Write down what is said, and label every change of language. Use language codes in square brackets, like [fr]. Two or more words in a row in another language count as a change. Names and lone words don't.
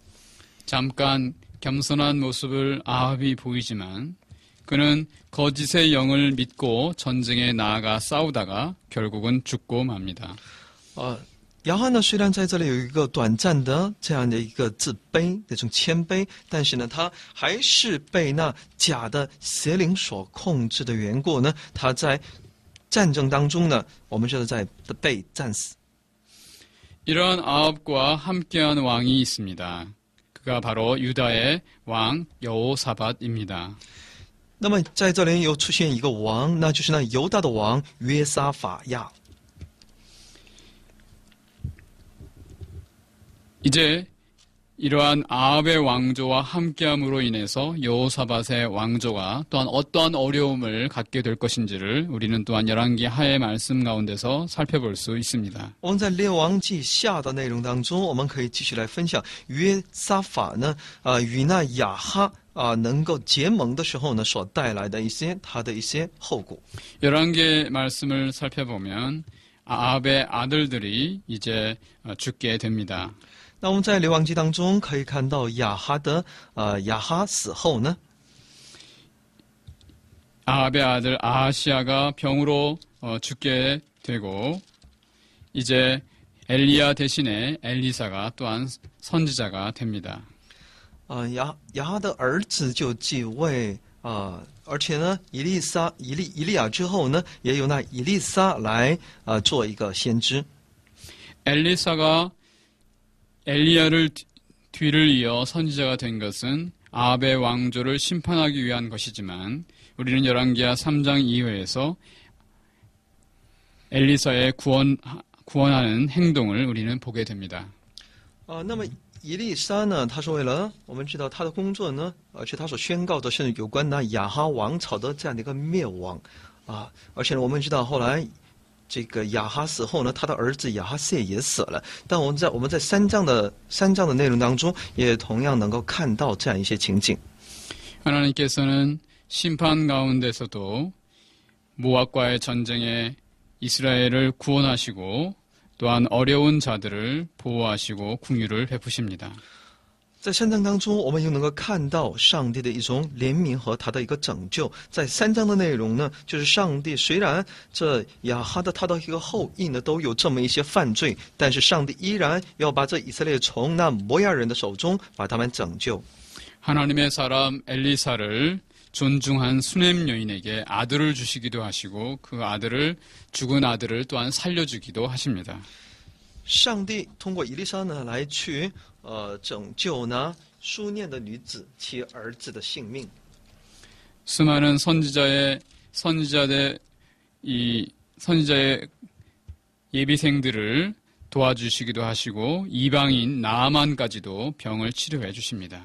[ko] 잠깐 겸손한 모습을 아합이 보이지만 그는 거짓의 영을 믿고 전쟁에 나아가 싸우다가 결국은 죽고 맙니다. [zh] 亚哈呢，虽然在这里有一个短暂的这样的一个自卑那种谦卑，但是呢，他还是被那假的邪灵所控制的缘故呢，他在战争当中呢，我们就是在被战死。 [ko] 이러한 아합과 함께한 왕이 있습니다. 그가 바로 유다의 왕 여호사밧입니다. [zh] 那么在这里又出现一个王，那就是那犹大的王约沙法亚。 [ko] 이제 이러한 아합의 왕조와 함께함으로 인해서 여호사밧의 왕조가 또한 어떠한 어려움을 갖게 될 것인지를 우리는 또한 열왕기 하의 말씀 가운데서 살펴볼 수 있습니다. [zh] 我们在列王记下的内容当中，我们可以继续来分享约沙法呢，与那亚哈能够结盟的时候呢，所带来的他的一些后果。 [ko] 열왕기의 말씀을 살펴보면 아합의 아들들이 이제 죽게 됩니다. [zh] 那我们在列王记当中可以看到亚哈死后呢， [ko] 아합의 아들 아하시아가 병으로 죽게 되고 이제 엘리야 대신에 엘리사가 또한 선지자가 됩니다. [zh] 亚哈的儿子就继位而且呢，以利亚之后呢，也有那以利沙来做一个先知。 [ko] 엘리사가 엘리야를 뒤를 이어 선지자가 된 것은 아합의 왕조를 심판하기 위한 것이지만 우리는 열왕기하 3장 2회에서 엘리사의 구원하는 행동을 우리는 보게 됩니다. [zh] 那么以利沙呢，他是为了我们知道他的工作呢，而且他所宣告的是有关那亚哈王朝的这样的一个灭亡而且呢，我们知道后来这个亚哈死后呢，他的儿子亚哈谢也死了。但我们在三章的内容当中，也同样能够看到这样一些情景。 [ko] 하나님께서는 심판 가운데서도 모압과의 전쟁에 이스라엘을 구원하시고 또한 어려운 자들을 보호하시고 긍휼을 베푸십니다. [zh] 在三章当中，我们又能够看到上帝的一种怜悯和他的一个拯救。在三章的内容呢，就是上帝虽然这亚哈的他的一个后裔呢都有这么一些犯罪，但是上帝依然要把这以色列从那摩押人的手中把他们拯救。 [ko] 하나님의 사람 엘리사를 존중한 수넴 여인에게 아들을 주시기도 하시고 그 아들을 죽은 아들을 또한 살려주기도 하십니다. [zh] 上帝通过以利沙呢来去拯救呢书念的女子其儿子的性命。 [ko] 수많은 선지자의 예비생들을 도와주시기도 하시고 이방인 나아만까지도 병을 치료해 주십니다.